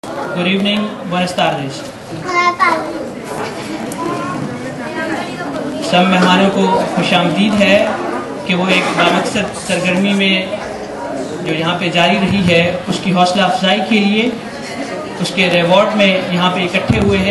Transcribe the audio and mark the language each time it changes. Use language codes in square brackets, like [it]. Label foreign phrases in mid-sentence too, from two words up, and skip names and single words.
[en] Good evening, [es] buenas tardes. [ur] سب مہمانوں کو خوش آمدید ہے کہ وہ ایک بامقصد سرگرمی میں جو یہاں پہ جاری رہی ہے اس کی حوصلہ افزائی کے لیے اس کے ریوارڈ میں یہاں پہ اکٹھے ہوئے ہیں.